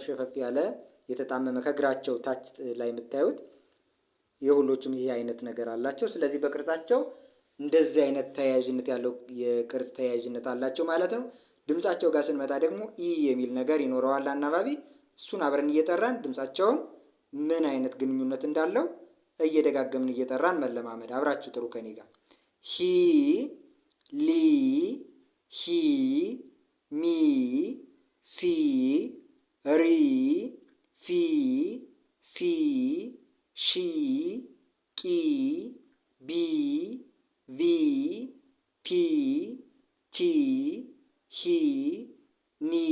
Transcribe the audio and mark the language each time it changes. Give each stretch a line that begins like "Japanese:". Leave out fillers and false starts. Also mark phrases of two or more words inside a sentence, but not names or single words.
Amharic: ሸፈፍ ያለ የተጣመመ ከእግራቸው ታች ላይ የምታዩት የሁሎቹም ይሄ አይነት ነገር አላቸው። ስለዚህ በቅርጻቸው እንደዚህ አይነት ተያያዥነት ያለው የቅርጽ ተያያዥነት አላቸው ማለት ነው። ድምጻቸው ጋር ስንመጣ ደግሞ ኢ የሚል ነገር ይኖረዋል አናባቢ። እሱን አብረን እየጠራን ድምጻቸውን ምን አይነት ግንኙነት እንዳለው እየደጋገምን እየጠራን መለማመድ። አብራችሁ ጥሩ ከኔ ጋር ሂ ሊ ሂ ሚ ሲ ሪ ፊ ሲ ሺ ቂ ቢ ቪ ፒ ቲ ሂ ኒ